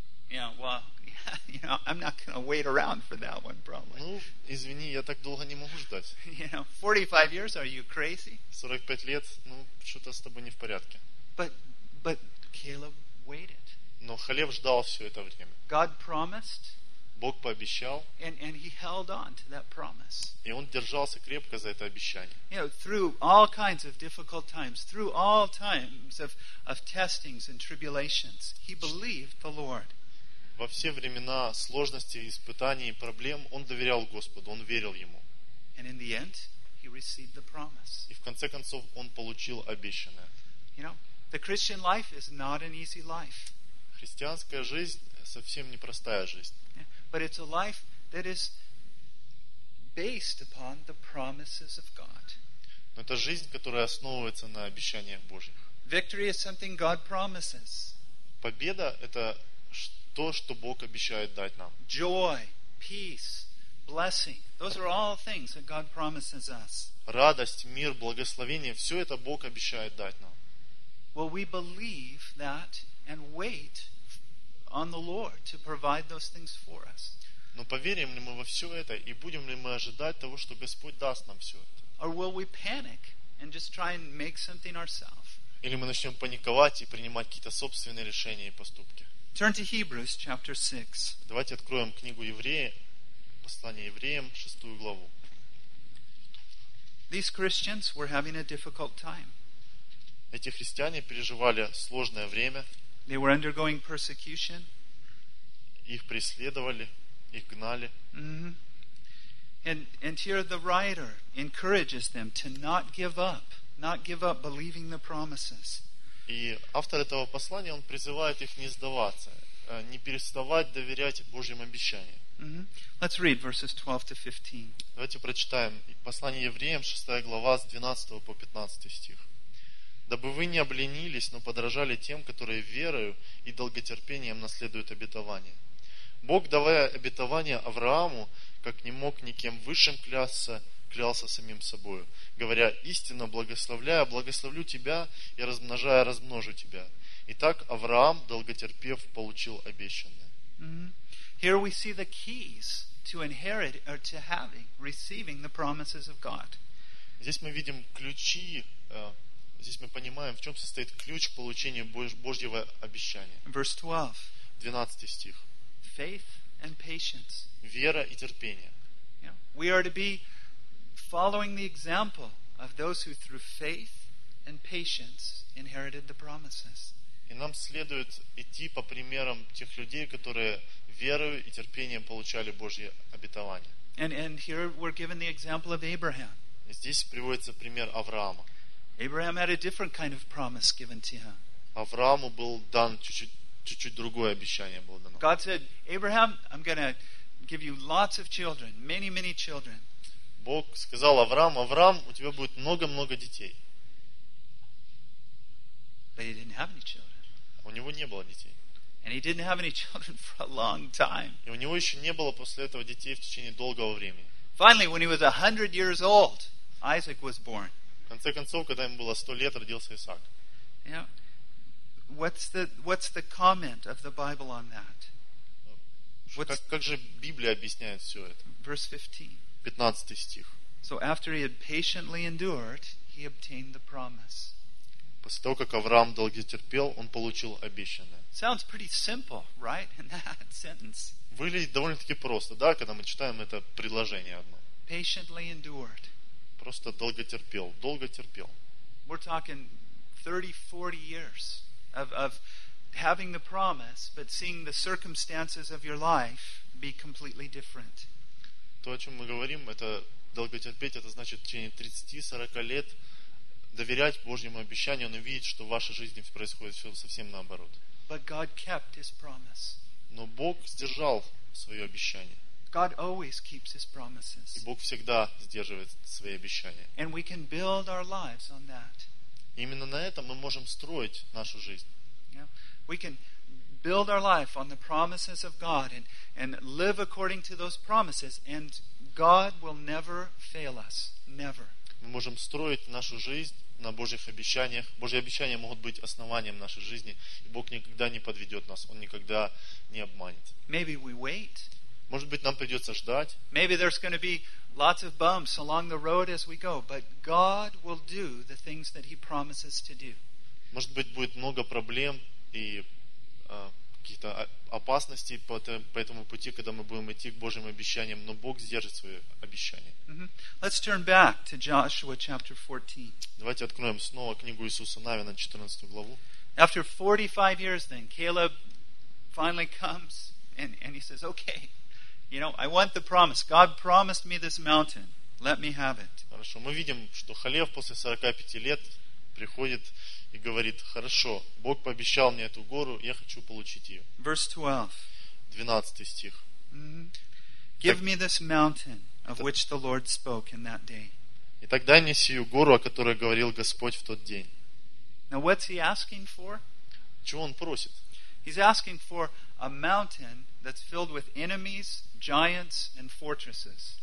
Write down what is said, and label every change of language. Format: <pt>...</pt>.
<en>Yeah, well, you know, I'm not going to wait around for that one, probably.</en> <ru>Ну, извини, я так долго не могу ждать.</ru> <en>You know, 45 years, are you crazy?</en> <ru>45 лет, ну, что-то с тобой не в порядке.</ru> <en>But Caleb waited.</en> <ru>Но Халев ждал все это время.</ru> <en>God promised.</en> <ru>Бог пообещал.</ru> <en>And he held on to that promise.</en> <ru>И он держался крепко за это обещание.</ru> <en>You know, through all kinds of difficult times, through all times of testings and tribulations, he believed the Lord.</en> <ru>Во все времена сложностей, испытаний и проблем он доверял Господу, он верил ему.</ru> <en>And in the end, he received the promise.</en> <ru>И в конце концов он получил обещанное.</ru> <en>You know, the Christian life is not an easy life.</en> <ru>Христианская жизнь совсем непростая жизнь.</ru> <en>But it's a life that is based upon the promises of God.</en> <ru>Но это жизнь, которая основывается на обещаниях Божьих.</ru> <en>Victory is something God promises.</en> <ru>Победа — это то, что Бог обещает дать нам.</ru> <en>Joy, peace, blessing — those are all things that God promises us.</en> <ru>Радость, мир, благословение — все это Бог обещает дать нам.</ru> <en>Well, we believe that and wait on the Lord to provide those things for us.</en> <ru>Но поверим ли мы во все это и будем ли мы ожидать того, что Господь даст нам все это?</ru> <en>Or will we panic and just try and make something ourselves?</en> <ru>Или мы начнем паниковать и принимать какие-то собственные решения и поступки?</ru> <en>Turn to Hebrews chapter 6.</en> <ru>Давайте откроем книгу Евреев, послание Евреям, 6 главу.</ru> <en>These Christians were having a difficult time.</en> <ru>Эти христиане переживали сложное время.</ru> <en>They were undergoing persecution.</en> <ru>Их преследовали, их гнали. Mm-hmm.</ru> <en>And here the writer encourages them to not give up believing the promises.</en> <ru>И автор этого послания, он призывает их не сдаваться, не переставать доверять Божьим обещаниям.</ru> <en>Mm-hmm. Let's read verses 12 to 15.</en> <ru>Давайте прочитаем послание Евреям, 6 глава, с 12 по 15 стих. «Дабы вы не обленились, но подражали тем, которые верою и долготерпением наследуют обетование. Бог, давая обетование Аврааму, как не мог никем высшим клясться, клялся самим собою, говоря, истинно благословляя, благословлю тебя, и размножая, размножу тебя. Итак, Авраам, долготерпев, получил обещанное». Mm-hmm.</ru> <en>Here we see the keys to inherit or to having, receiving the promises of God.</en> <ru>Здесь мы видим ключи, здесь мы понимаем, в чем состоит ключ к получению Божьего обещания.</ru> <en>Verse 12.</en> <ru>12 стих.</ru> <en>Faith and patience.</en> <ru>Вера и терпение.</ru> <en>We are to be following the example of those who through faith and patience inherited the promises.</en> <ru>И нам следует идти по примерам тех людей, которые верою и терпением получали Божье обетование.</ru> <en>And here we're given the example of Abraham.</en> <ru>Здесь приводится пример Авраама.</ru> <en>Abraham had a different kind of promise given to him.</en> <ru>Аврааму был дан чуть-чуть другое обещание было дано.</ru> <en>God said, Abraham, I'm going to give you lots of children, many, many children.</en> <ru>Бог сказал Аврааму, Авраам, у тебя будет много-много детей.</ru> <en>But he didn't have any children.</en> <ru>У него не было детей.</ru> <en>And he didn't have any children for a long time.</en> <ru>И у него еще не было после этого детей в течение долгого времени.</ru> <en>Finally, when he was 100 years old, Isaac was born.</en> <ru>В конце концов, когда ему было 100 лет, родился Исаак. Yeah.</ru> <en>What's the comment of the Bible on that?</en> <ru>Как же Библия объясняет все это?</ru> <en>Verse</en> <ru>15 стих.</ru> <en>So after he had patiently endured, he obtained the promise.</en> <ru>После того, как Авраам долго терпел, он получил обещанное.</ru> <en>Sounds pretty simple, right? In that sentence.</en> <ru>Выглядит довольно-таки просто, да, когда мы читаем это предложение одно.</ru> <en>Patiently endured.</en> <ru>Просто долго терпел, долго терпел.</ru> <en>We're talking 30-40 years of having the promise, but seeing the circumstances of your life be completely different.</en> <ru>То, о чем мы говорим, это долготерпеть, это значит в течение 30-40 лет доверять Божьему обещанию, он видит, что в вашей жизни происходит все совсем наоборот.</ru> <en>But God kept his promise.</en> <ru>Но Бог сдержал свое обещание.</ru> <en>God always keeps his promises.</en> <ru>И Бог всегда сдерживает свои обещания.</ru> <en>And we can build our lives on that.</en> <ru>Именно на этом мы можем строить нашу жизнь. Yeah.</ru> <en>We can build our life on the promises of God and live according to those promises, and God will never fail us. Never.</en> <ru>Мы можем строить нашу жизнь на Божьих обещаниях. Божьи обещания могут быть основанием нашей жизни, и Бог никогда не подведет нас, Он никогда не обманет.</ru> <en>Maybe we wait.</en> <ru>Может быть, нам придется ждать.</ru> <en>Maybe there's going to be lots of bumps along the road as we go, but God will do the things that He promises to do.</en> <ru>Может быть, будет много проблем и каких-то опасностей по этому пути, когда мы будем идти к Божьим обещаниям, но Бог сдержит свои обещания.</ru> <en>Mm-hmm. Let's turn back to Joshua chapter 14.</en> <ru>Давайте откроем снова книгу Иисуса Навина, 14 главу.</ru> <en>After 45 years, then Caleb finally comes and he says, "Okay, you know, I want the promise. God promised me this mountain. Let me have it."</en> <ru>Хорошо, мы видим, что Халев после 45 лет приходит и говорит: хорошо, Бог пообещал мне эту гору, я хочу получить ее.</ru> <en>Verse 12.</en> <ru>12 стих. Mm-hmm.</ru> <en>Give me this mountain of which the Lord spoke in that day.</en> <ru>И тогда мне сию гору, о которой говорил Господь в тот день.</ru> <en>Now what's he asking for?</en> <ru>Чего он просит?</ru> <en>He's asking for a mountain that's filled with enemies, giants, and fortresses.</en>